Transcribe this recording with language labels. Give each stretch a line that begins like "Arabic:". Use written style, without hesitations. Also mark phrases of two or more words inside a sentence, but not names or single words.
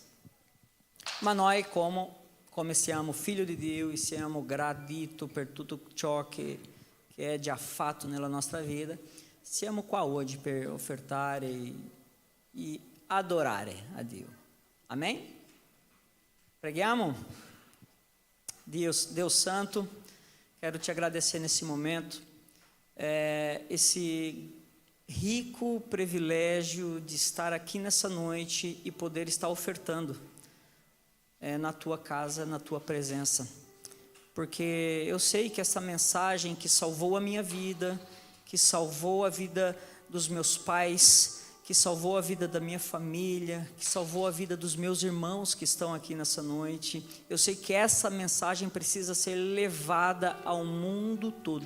Italian: Ma noi come siamo figli di Dio e siamo graditi per tutto ciò che è già fatto nella nostra vita, siamo qua oggi per ofertare e adorare a Dio. Amém? Preghiamo?
Portuguese: Deus Santo, quero te agradecer nesse momento, esse rico privilégio de estar aqui nessa noite e poder estar ofertando na tua casa, na tua presença, porque eu sei que essa mensagem que salvou a minha vida, que salvou a vida dos meus pais, que salvou a vida da minha família, que salvou a vida dos meus irmãos que estão aqui nessa noite, eu sei que essa mensagem precisa ser levada ao mundo todo.